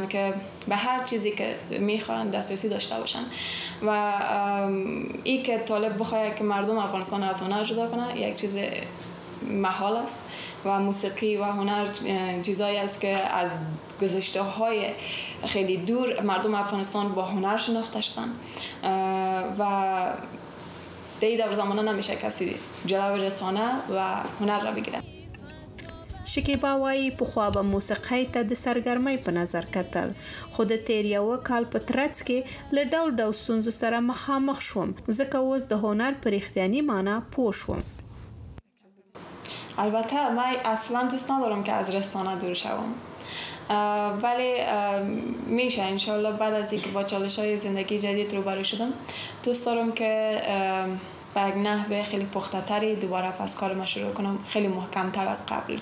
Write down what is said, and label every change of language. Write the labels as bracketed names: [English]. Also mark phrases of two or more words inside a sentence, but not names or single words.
[Persian] که به هر چیزی که میخوان دسترسی داشته باشن و این که طالب بخواد که مردم افغانستان از هنر جدا کنه یک چیز محال است و موسیقی و هنر چیزایی است که از گذشته های خیلی دور مردم افغانستان با هنر شناخته شدن و در زمانه نمیشه کسی جلو رسانه و هنر را بگیره. [Pashto] شکیبا وایي پخوا به موسیقۍ ته د سرګرمۍ په نظر کتل، خو د تیر یو کال په ترڅ کې له ډول ډول ستونزو سره مخامخ شوم، ځکه اوس د هنر په رښتیاني معنا پوه شوم. [Persian] البته من اصلا دوست ندارم که از رسانه دور شوم، ولی میشه انشالله بعد از اینکه با چالش‌های زندگی جدید روبرو شدم دوست دارم که به یک نحو خیلی پخته تری دوباره پس کارم شروع کنم، خیلی محکم تر از قبل،